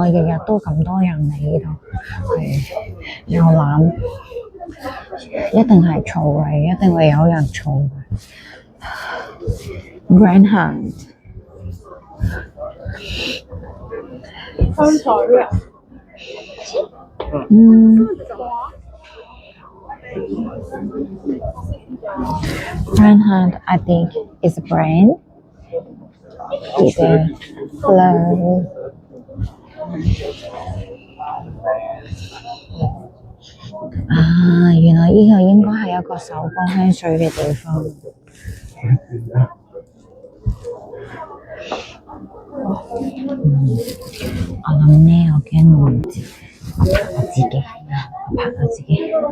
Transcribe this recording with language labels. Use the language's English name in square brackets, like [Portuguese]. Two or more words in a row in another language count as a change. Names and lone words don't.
[Cantonese] 日日都咁多人嚟呢度，係又攬，一定係嘈嘅，一定會有人嘈嘅。Grand Hand。香水啊！ [English] Grand Hand, I think, is a brand. It's a hello. [Cantonese] 啊，原來呢個應該係一個手工香水嘅地方。我諗呢，我驚我唔知，我拍我自己。